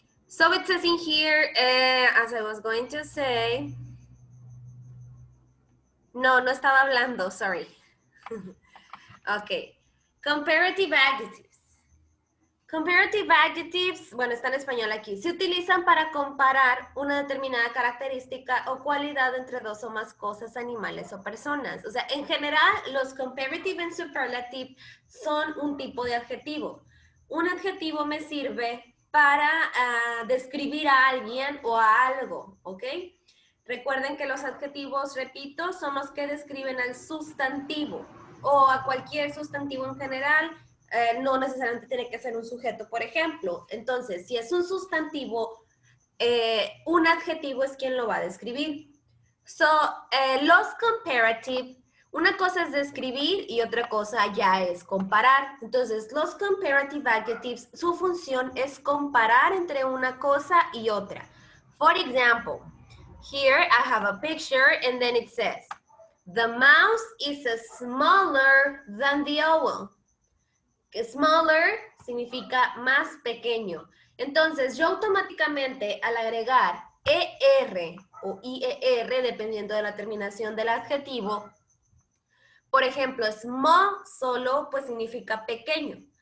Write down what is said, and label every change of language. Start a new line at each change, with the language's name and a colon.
English: So it says in here, as I was going to say,
Spanish: no estaba hablando,
English: sorry. Okay, comparative adjectives.
Spanish: Comparative adjectives, bueno, está en español aquí, se utilizan para comparar una determinada característica o cualidad entre dos o más cosas, animales o personas. O sea, en general, los comparative and superlative son un tipo de adjetivo. Un adjetivo me sirve para describir a alguien o a algo, ¿ok? Recuerden que los adjetivos, repito, son los que describen al sustantivo o a cualquier sustantivo en general. No necesariamente tiene que ser un sujeto, por ejemplo. Entonces, si es un sustantivo, un adjetivo es quien lo va a describir. So, los comparative, una cosa es describir y otra cosa ya es comparar. Entonces, los comparative adjectives, su función es comparar entre una cosa y otra.
English: For example, here I have a picture and then it says, the mouse is smaller than the owl.
Spanish: Smaller significa más pequeño. Entonces, yo automáticamente al agregar ER o IER, dependiendo de la terminación del adjetivo, por ejemplo, small solo pues significa pequeño.